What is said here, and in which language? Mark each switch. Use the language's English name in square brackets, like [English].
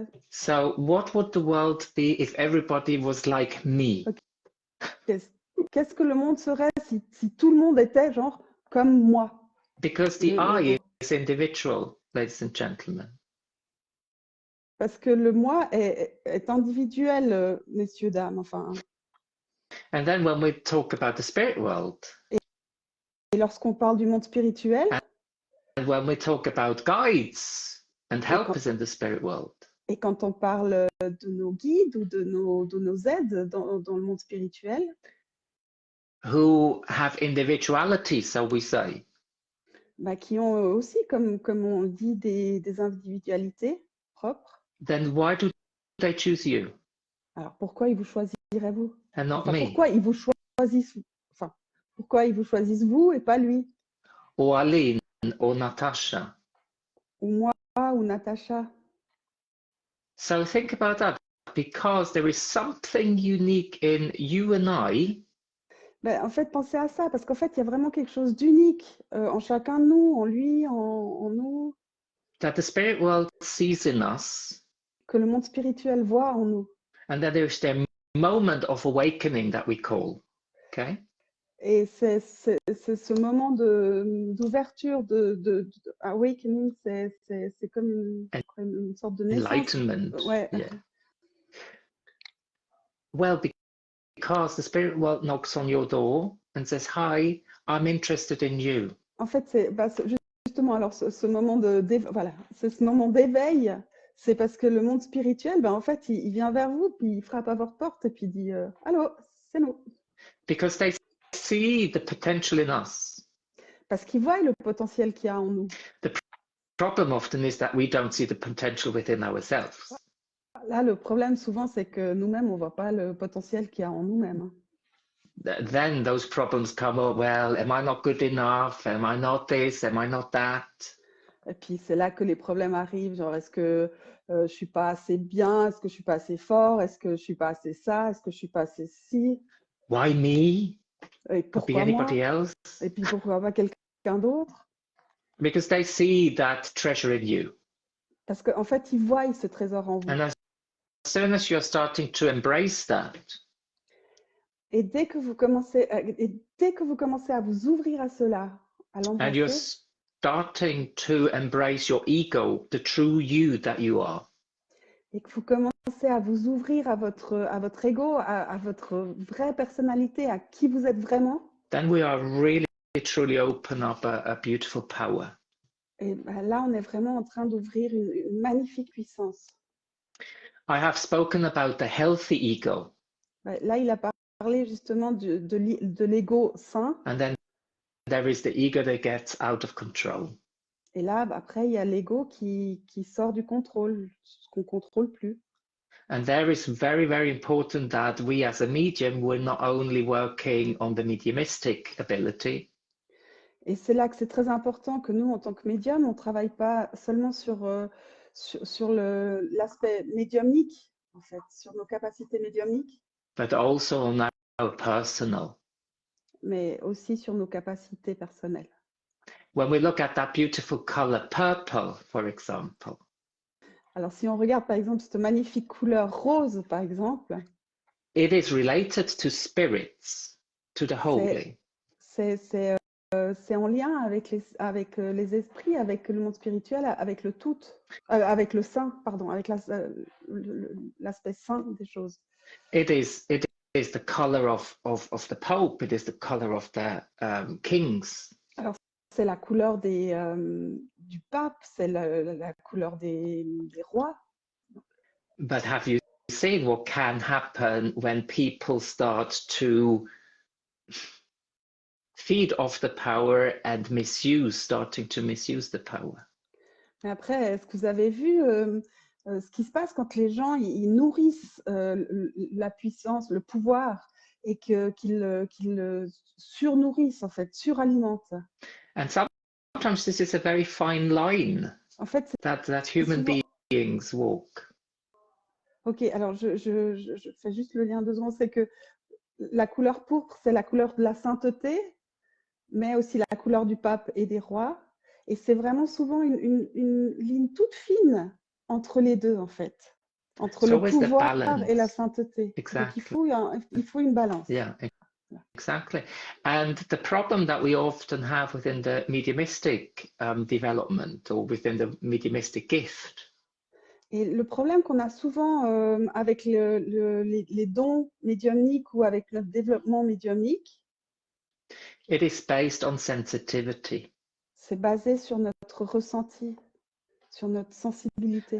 [English] So, what would the world be if everybody was like me? Okay. [French] Qu'est-ce que le monde serait si tout le monde était genre comme moi? [English] Because the I is individual, ladies and gentlemen. [French] Parce que le moi est individuel, messieurs, dames, enfin. [English] And then when we talk about the spirit world, [French] et lorsqu'on parle du monde spirituel, [English] and when we talk about guides and helpers in the spirit world, [French] et quand on parle de nos guides ou de nos aides dans le monde spirituel, [English] who have individuality, so we say, [French] qui ont aussi, comme on dit, des individualités propres. [English] Then why do they choose you? [French] Alors pourquoi ils vous choisiraient vous? [English] And not me? [French] Pourquoi ils vous choisissent? Enfin, pourquoi ils vous choisissent vous et pas lui? Ou Aline, ou Natasha. Ou moi, ou Natacha. [English] So think about that, because there is something unique in you and I. [French] En fait, pensez à ça, parce qu'en fait, il y a vraiment quelque chose d'unique en chacun de nous, en lui, en nous. [English] That the spirit world sees in us. [French] Que le monde spirituel voit en nous. [English] And that there is the moment of awakening that we call. Okay? [French] Et c'est ce moment d'ouverture, de awakening, c'est comme une sorte de naissance. [English] Enlightenment. [French] Ouais. [English] Yeah. Well, because the spirit world knocks on your door and says, "Hi, I'm interested in you." [French] En fait, justement, alors ce moment voilà, c'est ce moment d'éveil. C'est parce que le monde spirituel, en fait, il vient vers vous, puis il frappe à votre porte et puis il dit allô, c'est nous. [English] Because they see the potential in us. [French] Parce qu'ils voient le potentiel qu'il y a en nous. [English] The problem often is that we don't see the potential within ourselves. [French] Là, le problème souvent, c'est que nous-mêmes, on ne voit pas le potentiel qu'il y a en nous-mêmes. [English] Then those problems come up. Well, am I not good enough? Am I not this? Am I not that? [French] Et puis c'est là que les problèmes arrivent, genre est-ce que je suis pas assez bien, est-ce que je suis pas assez fort, est-ce que je suis pas assez ça, est-ce que je suis pas assez ci. [English] Why me? [French] Et pourquoi [English] anybody [French] moi? [English] else? [French] Et puis pourquoi pas quelqu'un d'autre? [English] because they see that treasure in you. [French] Parce qu'en fait, ils voient ce trésor en vous. [English] And as soon as you're starting to embrace that, [French] Et dès que vous commencez à vous ouvrir à cela, à [English] and you're [French] l'embrasser, [English] starting to embrace your ego, the true you that you are, [French] et que vous commencez à vous ouvrir à votre ego, à votre vraie personnalité, à qui vous êtes vraiment, [English] then we are really truly open up a beautiful power. [French] et ben là, on est vraiment en train d'ouvrir une magnifique puissance. [English] I have spoken about the healthy ego, [French] Ouais, là, il a parlé justement de l'ego sain. [English] and then there is the ego that gets out of control. [French] Et là, après, il y a l'ego qui sort du contrôle, ce qu'on ne contrôle plus. [English] And there is very, very important that we as a medium, we're not only working on the mediumistic ability, [French] Et c'est là que c'est très important que nous, en tant que médium, on ne travaille pas seulement sur l'aspect médiumnique, en fait, sur nos capacités médiumniques, [English] but also on our personal. [French] mais aussi sur nos capacités personnelles. [English] When we look at that beautiful color purple, for example, [French] Alors, si on regarde, par exemple, cette magnifique couleur rose, par exemple, [English] it is related to spirits, to the holy. [French] c'est en lien avec les esprits, avec le monde spirituel, avec le tout, avec le saint, pardon, avec l'aspect saint des choses. [English] It is the color of the Pope, it is the color of the kings. [French] Alors, c'est la couleur du pape, c'est la couleur des rois. [English] But have you seen what can happen when people start to feed off the power and starting to misuse the power? [French] Mais après, est-ce que vous avez vu ce qui se passe quand les gens ils nourrissent la puissance, le pouvoir, et qu'ils surnourrissent, en fait, suralimentent? [English] And sometimes this is a very fine line [French] En fait, [English] that human [French] souvent... [English] beings walk. [French] Ok, alors je fais juste le lien 2 secondes. C'est que la couleur pourpre, c'est la couleur de la sainteté, mais aussi la couleur du pape et des rois. Et c'est vraiment souvent une ligne toute fine entre les deux, en fait, entre le pouvoir et la sainteté. [English] Exactly. [French] Donc il faut une balance. [English] Yeah, exactly. And the problem that we often have within the mediumistic development or within the mediumistic gift. [French] Et le problème qu'on a souvent avec les dons médiumniques ou avec notre développement médiumnique, [English] it is based on sensitivity. [French] C'est basé sur notre ressenti, sur notre sensibilité.